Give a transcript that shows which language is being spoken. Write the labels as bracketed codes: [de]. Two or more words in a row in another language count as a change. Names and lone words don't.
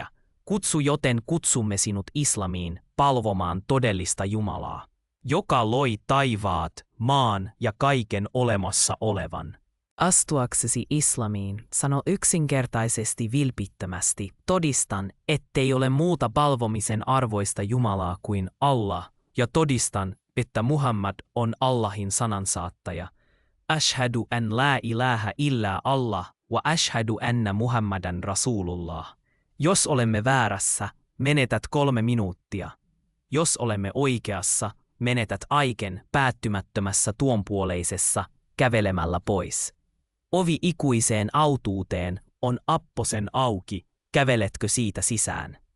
[fi] Joten kutsumme sinut islamiin palvomaan todellista Jumalaa, joka loi taivaat, maan ja kaiken olemassa olevan. Astuaksesi islamiin, sano yksinkertaisesti vilpittömästi, todistan, ettei ole muuta palvomisen arvoista Jumalaa kuin Allah, ja todistan, että Muhammad on Allahin sanansaattaja. [ar] أشهد أن لا إله إلا الله، وأشهد أن محمدا رسول الله. [fi] Jos olemme väärässä, menetät 3 minuuttia. Jos olemme oikeassa, menetät aiken päättymättömässä tuonpuoleisessa kävelemällä pois. Ovi ikuiseen autuuteen on apposen auki, käveletkö siitä sisään?